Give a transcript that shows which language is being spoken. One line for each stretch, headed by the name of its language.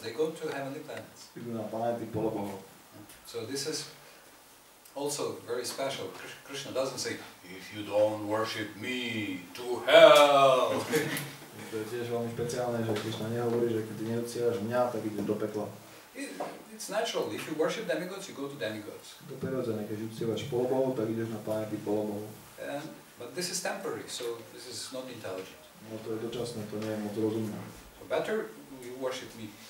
English: They go to heavenly planets.
Slovak: idú na planéty polobohov.
English: So this is also very special. Krishna doesn't say, if you don't worship me, to hell.
Slovak: To je tiež veľmi špeciálne, že Krišna nehovorí, že keď ty neuctievaš mňa, tak ideš do pekla.
English: It's natural. If you worship demigods, you go to demigods.
Slovak: To je prirodzené, keď uctievaš polobohov, tak ideš na planéty polobohov.
English: But this is temporary, so this is not intelligent.
Slovak: No to je dočasné, to nie je moc rozumné.
English: So better you worship me.